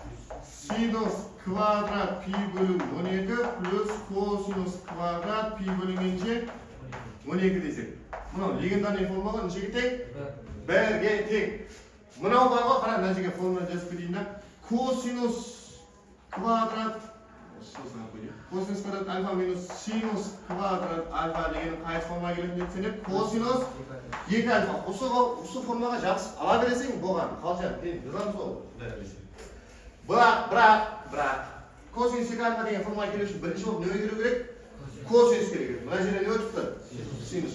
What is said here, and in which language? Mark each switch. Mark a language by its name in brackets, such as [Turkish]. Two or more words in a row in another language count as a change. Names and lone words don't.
[Kazakh] Sinus квадрат пи бөлінген 12 плюс косинус квадрат пи бөлінген 12 десек. Мынау легендарный формаға нешеге тең? 1-ге тең. Мынау бар ғой, қара мына жерге формула жазып берейін да. Косинус квадрат [Uzbek] Kosinus kvadrat alfa minus sinus kvadrat alfa [Kazakh] деген қайсы формаға келетінін айтсаңдар, косинус 2 альфа. Осы формаға жақсы ала бересең болған. Қалжан, мен жазамыз ғой. Бірақ косинус 2 альфа деген формаға келу үшін бірінші болып не келу керек? Косинус керек. Мына жерде не өтіпті? Синус.